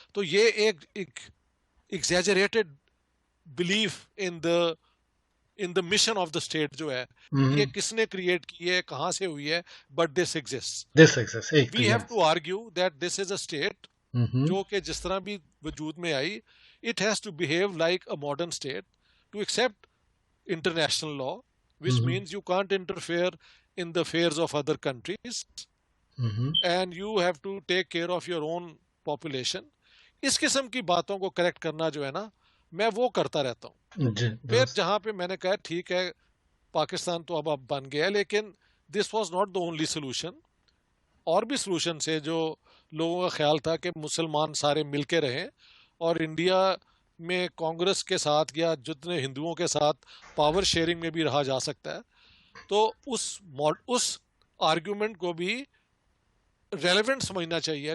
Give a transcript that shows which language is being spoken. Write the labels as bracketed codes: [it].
[ur] تو یہ ایک [en] exaggerated belief in the mission of the state [ur] جو ہے, یہ کس نے کریٹ کی ہے, کہاں سے ہوئی ہے, [en] But this exist. We have to argue that this is a state [ur] جو کہ جس طرح بھی وجود میں آئی, [en] it has to behave like a modern state to accept international law, which means you can't interfere in the affairs of other countries, and you have to take care of your own population. [ur] اس قسم کی باتوں کو correct کرنا جو ہے نا, میں وہ کرتا رہتا ہوں. پھر جہاں پہ میں نے کہا ٹھیک ہے پاکستان تو اب بن گیا, لیکن [en] This was not the only solution. [ur] اور بھی سولوشن سے جو لوگوں کا خیال تھا کہ مسلمان سارے مل کے رہیں اور انڈیا میں کانگریس کے ساتھ یا جتنے ہندوؤں کے ساتھ پاور شیئرنگ میں بھی رہا جا سکتا ہے, تو اس آرگیومنٹ کو بھی ریلیونٹ سمجھنا چاہیے.